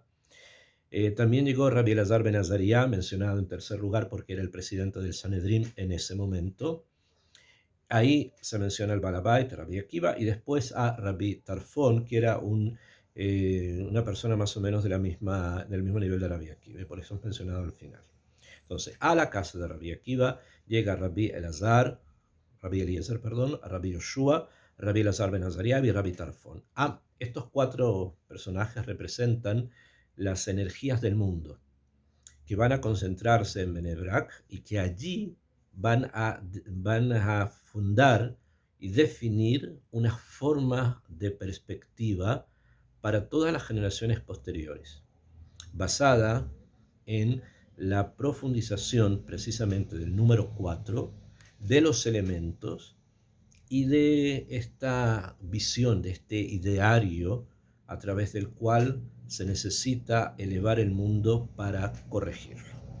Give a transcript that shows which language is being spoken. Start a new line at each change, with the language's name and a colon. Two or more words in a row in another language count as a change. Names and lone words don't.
Spanish: También llegó Rabbi Elazar ben Azariah, mencionado en tercer lugar porque era el presidente del Sanedrín en ese momento. Ahí se menciona el Balabait, Rabbi Akiva, y después a Rabbi Tarfon, que era una persona más o menos del mismo nivel de Rabbi Akiva, y por eso es mencionado al final. Entonces, a la casa de Rabbi Akiva llega Rabbi Eliezer, Rabbi Yoshua, Rabbi Elazar ben Azariah y Rabbi Tarfon. Estos 4 personajes representan las energías del mundo, que van a concentrarse en Bnei Brak y que allí van a fundar y definir una forma de perspectiva para todas las generaciones posteriores, basada en la profundización precisamente del número 4, de los elementos y de esta visión, de este ideario a través del cual se necesita elevar el mundo para corregirlo.